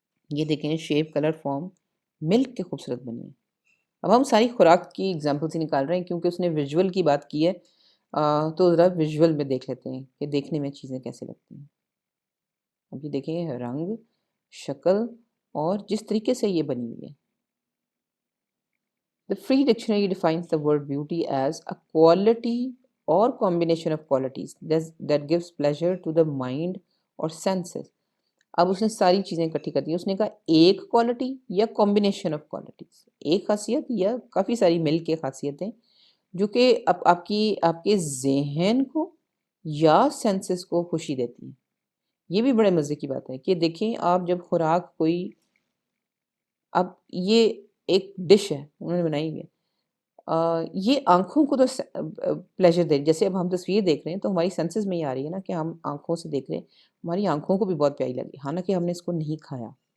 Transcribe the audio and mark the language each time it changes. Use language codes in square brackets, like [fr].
[ur] یہ دیکھیں shape, colour, form مل کے خوبصورت بنی ہے. اب ہم ساری خوراک کی ایگزامپلس ہی نکال رہے ہیں کیونکہ اس نے ویژول کی بات کی ہے، تو ذرا ویژول میں دیکھ لیتے ہیں کہ دیکھنے میں چیزیں کیسے لگتی ہیں. اب یہ دیکھیں رنگ، شکل اور جس طریقے سے یہ بنی ہوئی ہے. [en] The Free Dictionary defines the word beauty as a quality or combination of qualities that gives pleasure to the mind or senses. [ur] اب اس نے ساری چیزیں اکٹھی کر دی. اس نے کہا ایک کوالٹی یا کمبینیشن آف کوالٹیز، ایک خاصیت یا کافی ساری مل کے خاصیتیں جو کہ آپ کے ذہن کو یا سینسز کو خوشی دیتی ہیں. یہ بھی بڑے مزے کی بات ہے کہ دیکھیں آپ جب خوراک کوئی، اب یہ ایک ڈش ہے انہوں نے بنائی ہوئی ہے، یہ آنکھوں کو تو پلیجر دے، جیسے اب ہم تصویر دیکھ رہے ہیں تو ہماری سینسز میں یہ آ رہی ہے نا کہ ہم آنکھوں سے دیکھ رہے ہیں، ہماری آنکھوں کو بھی بہت پیاری لگی، حالانکہ ہم نے اس کو نہیں کھایا.